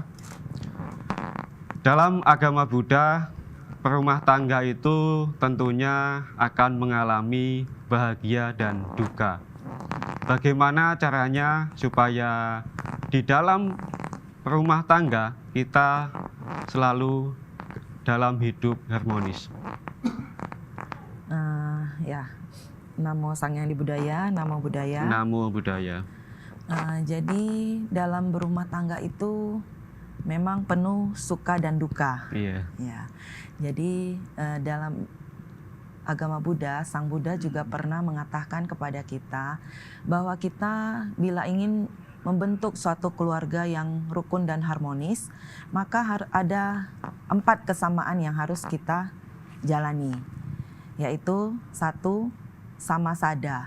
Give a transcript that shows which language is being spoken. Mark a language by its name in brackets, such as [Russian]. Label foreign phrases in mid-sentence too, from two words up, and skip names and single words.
[Indonesian] Dalam agama Buddha, perumah tangga itu tentunya akan mengalami bahagia dan duka. Bagaimana caranya supaya di dalam rumah tangga kita selalu dalam hidup harmonis? Ya, [Pali] Namo Sang Hyang Adi Budaya, Namo Buddhaya. Namo Buddhaya. [Indonesian] Jadi dalam berumah tangga itu memang penuh suka dan duka. Iya. Ya. Jadi dalam agama Buddha, Sang Buddha juga pernah mengatakan kepada kita bahwa kita bila ingin membentuk suatu keluarga yang rukun dan harmonis, maka ada 4 kesamaan yang harus kita jalani, yaitu 1, [Pali] sama sada.